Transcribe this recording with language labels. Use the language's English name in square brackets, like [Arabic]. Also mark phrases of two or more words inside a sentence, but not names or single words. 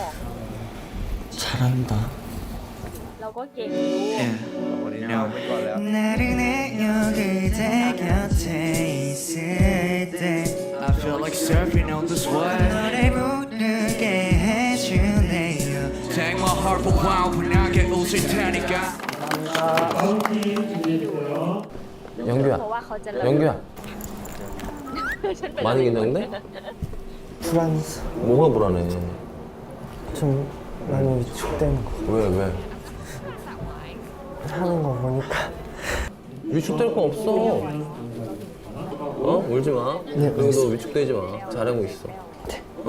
[Korean] 잘한다. [Thai] เราก็เก่งด้วย วันนี้เอาไปก่อนแล้ว [Korean] 나른해 여기 내 곁에 있을 때 [English] I feel like surfing on this wave [Korean] 너를 부르게 해줄래요 [English] Take my heart for a while [Korean] 편하게 웃을 테니까 영규야, [Thai] เพราะว่าเขาจะ [Korean] 영규야, [Thai] ฉันเป็น [Korean] 많이 긴장돼? 프랑스. 뭐가 불안해? 좀 많이 위축되는 거. 왜? 하는 거 보니까. 위축될 거 없어. 어? 울지 마. 네, 그리고 너 위축되지 마. 잘하고 있어. 어?